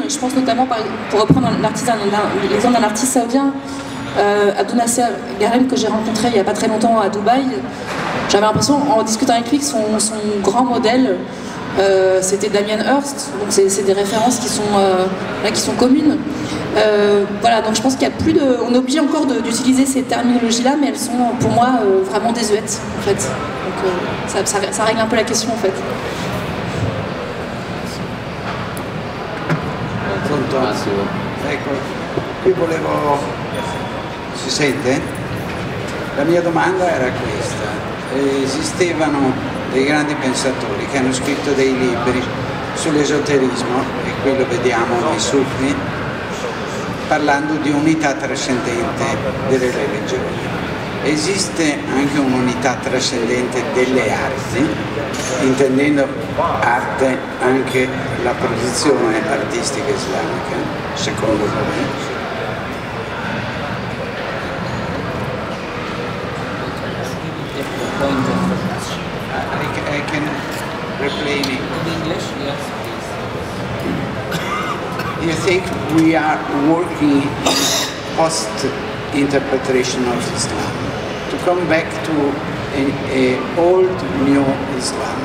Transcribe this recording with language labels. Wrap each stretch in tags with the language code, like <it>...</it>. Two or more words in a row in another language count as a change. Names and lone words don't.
<fr>Je pense notamment, pour reprendre l'exemple d'un artiste saoudien, Abdunasser Garem, que j'ai rencontré il n'y a pas très longtemps à Dubaï, j'avais l'impression, en discutant avec lui, que son grand modèle c'était Damien Hirst. Donc c'est des références qui sont communes. Voilà, donc je pense qu'il y a plus de... On est obligé encore d'utiliser ces terminologies-là, mais elles sont pour moi vraiment désuètes en fait. Donc ça règle un peu la question en fait.</fr> <it>Ecco, qui volevo... Si sente? La mia domanda era questa: esistevano dei grandi pensatori che hanno scritto dei libri sull'esoterismo, e qui lo vediamo nei Sufi, parlando di unità trascendente delle religioni. Esiste anche un'unità trascendente delle arti, intendendo arte anche la produzione artistica islamica, secondo voi?</it> <en>I can replay in English, yes, please. You think we are working post-interpretation of Islam to come back to an old new Islam?</en>